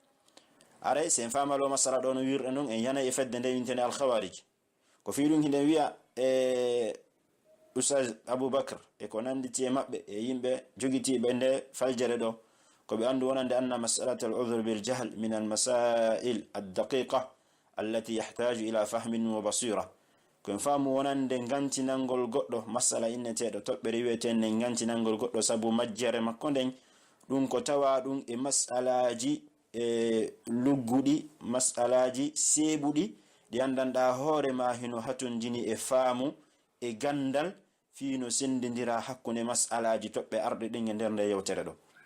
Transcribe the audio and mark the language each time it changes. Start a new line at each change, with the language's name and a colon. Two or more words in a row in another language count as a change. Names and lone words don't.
Fula: aray sen famalo masala ɗo no wirɗe noon en yana e fedde nde wintene alkhawarij ko fi ɗum hiɗen wiya e Ustaz Aboubakr e ko nanditi e maɓɓe e yimɓe jogitiɓe nde faljere ɗo ko ɓe andu wonande
Arabic: أن مسألة العذر بالجهل من المسائل الدقيقة التي يحتاج إلى فهم وبصيرة
Fula: ko en faamu wonande gantinangol goɗɗo masala inneteɗo toɓɓere wiyeten nden gantinangol goɗɗo sabu majjere makko nden ɗum ko tawa ɗum e masalaji e lugguɗi masalaji seeɓuɗi ɗi andanɗa hoorema hino hatundini e faamu e gandal fino sendidira hakkunde masalaji toɓɓe arɗe ɗin e nder nde yewtere ɗo.